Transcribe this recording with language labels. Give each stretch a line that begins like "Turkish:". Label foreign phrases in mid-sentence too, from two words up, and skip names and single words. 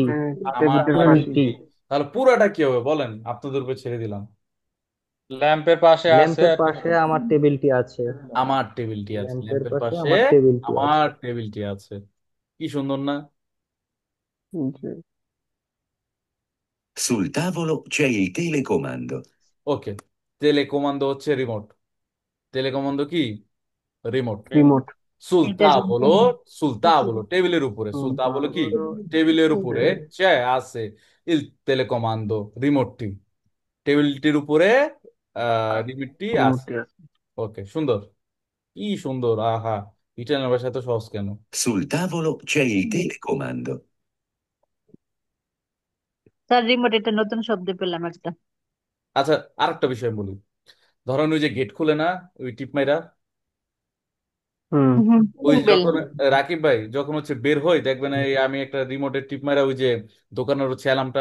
Bangla: আমার টেবিলের পাশে। টেবিলটি। তাহলে পুরাটা কি হবে বলেন? আপনাদের উপর ছেড়ে দিলাম। ল্যাম্পের পাশে আছে। ল্যাম্পের পাশে আমার টেবিলটি আছে। আমার টেবিলটি আছে, ল্যাম্পের ল্যাম্পের পাশে পাশে আমার টেবিলটি আমার আছে। টেবিলটি আছে। কি সুন্দর না? জি।
Italian: Sul tavolo c'è il telecomando.
Bangla: ওকে, টেলিকমান্ডো হচ্ছে রিমোট। টেলিকমান্ডো কি? রিমোট। রিমোট। এটা সুলতাবলো, সুলতাবলো টেবিলের উপরে, সুলতাবলো কি? টেবিলের উপরে চে আছে
Italian: il telecomando,
Bangla: রিমোটটি টেবিলটির উপরে রিমোটটি আছে। রিমোটটি আছে। ওকে, সুন্দর, কি সুন্দর, আহা, ইটালিয়ান ভাষা এত সহজ কেন?
Italian: Sul tavolo c'è il telecomando.
Bangla: স্যার রিমোট, এটা নতুন শব্দ পেলাম একটা। আচ্ছা, আরেকটা বিষয় বলি। ধরেন ওই যে গেট খুলে না, ওই টিপ মাইরা, হুম ওই বেল। যখন রাকিব ভাই যখন হচ্ছে বের হই, দেখবেন এই আমি একটা রিমোটের টিপ মাইরা ওই যে দোকানের হচ্ছে অ্যালার্মটা